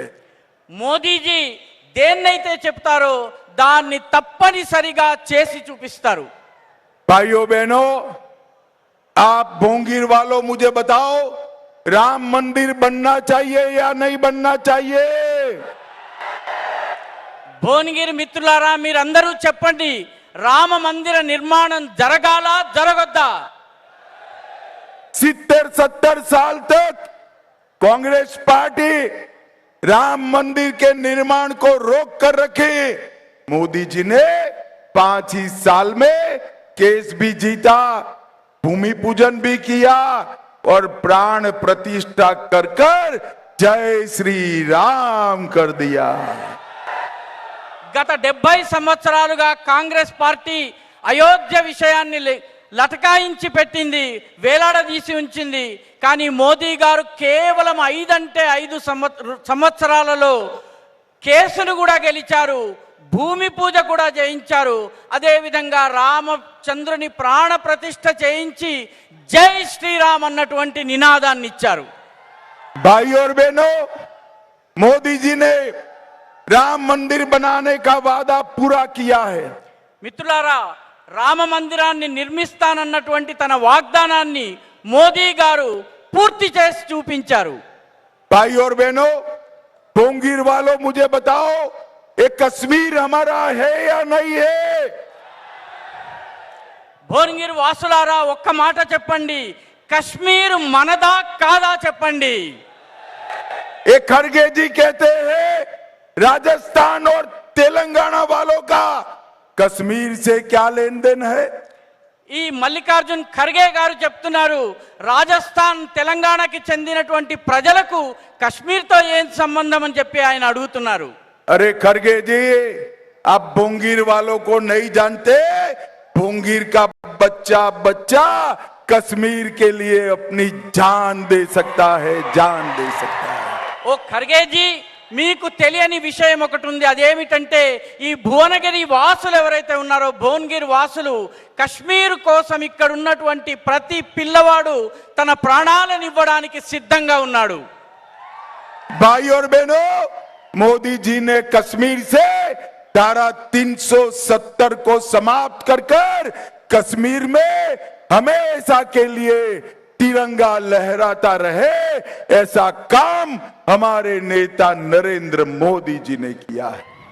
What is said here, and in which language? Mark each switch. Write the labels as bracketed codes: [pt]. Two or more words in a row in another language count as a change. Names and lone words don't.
[te] మోదీజీ దేన్నైతే చెప్తారో దాన్ని తప్పనిసరిగా చేసి చూపిస్తారు. [hi] भाइयों बहनों, आप भोंगीर वालों मुझे बताओ, राम मंदिर बनना चाहिए या नहीं बनना चाहिए? [te] భువనగిరి మిత్రులారా, మీరందరూ చెప్పండి, రామ మందిర నిర్మాణం జరగాలా, జరగొద్దా? [hi] 70-70 साल तक कांग्रेस पार्टी राम मंदिर के निर्माण को रोक कर रखी। मोदी जी ने 5 ही साल में केस भी जीता, भूमि पूजन भी किया और प्राण प्रतिष्ठा कर जय श्री राम कर दिया। [te] గత 70 సంవత్సరాలుగా కాంగ్రెస్ పార్టీ అయోధ్య విషయాన్ని లటకాయించి పెట్టింది, వేలాడదీసి ఉంచింది. కానీ మోదీ గారు కేవలం 5 అంటే 5 సంవత్సరాలలో కేసును కూడా గెలిచారు, భూమి పూజ కూడా చేయించారు. అదేవిధంగా రామచంద్రుని ప్రాణ ప్రతిష్ఠ చేయించి జై శ్రీరామ్ అన్నటువంటి నినాదాన్ని ఇచ్చారు. [hi] भाई और बहनों, मोदी जी ने राम मंदिर बनाने का वादा पूरा किया है। [te] మిత్రులారా, రామ మందిరాన్ని నిర్మిస్తానన్నటువంటి తన వాగ్దానాన్ని మోదీ గారు పూర్తి చేసి చూపించారు. [hi] भाई और बहनों, बोंगीर वालों मुझे बताओ, ये कश्मीर हमारा है या नहीं है? [te] భువనగిరి వాసులారా, ఒక్క మాట చెప్పండి, కశ్మీర్ మనదా కాదా చెప్పండి. [hi] ये खड़गे जी कहते हैं राजस्थान और तेलंगाना वालों का कश्मीर से क्या लेन देन है? [te] ఈ మల్లికార్జున్ ఖర్గే గారు చెప్తున్నారు, రాజస్థాన్ తెలంగాణకి చెందినటువంటి ప్రజలకు కశ్మీర్తో ఏం సంబంధం అని చెప్పి ఆయన అడుగుతున్నారు. [hi] अरे खड़गे जी, आप बोंगीर वालों को नहीं जानते। बोंगीर का बच्चा बच्चा कश्मीर के लिए अपनी जान दे सकता है, जान दे सकता है। [te] ఓ ఖర్గేజీ, మీకు తెలియని విషయం ఒకటి ఉంది. అదేమిటంటే, ఈ భువనగిరి వాసులు ఎవరైతే ఉన్నారో, భువనగిరి వాసులు కశ్మీర్ కోసం ఇక్కడ ఉన్నటువంటి ప్రతి పిల్లవాడు తన ప్రాణాలను ఇవ్వడానికి సిద్ధంగా ఉన్నాడు. [hi] भाई और बहनों, मोदी जी ने कश्मीर से धारा 370 को समाप्त कर कर कश्मीर में हमेशा के लिए तिरंगा लहराता रहे, ऐसा काम हमारे नेता नरेंद्र मोदी जी ने किया है।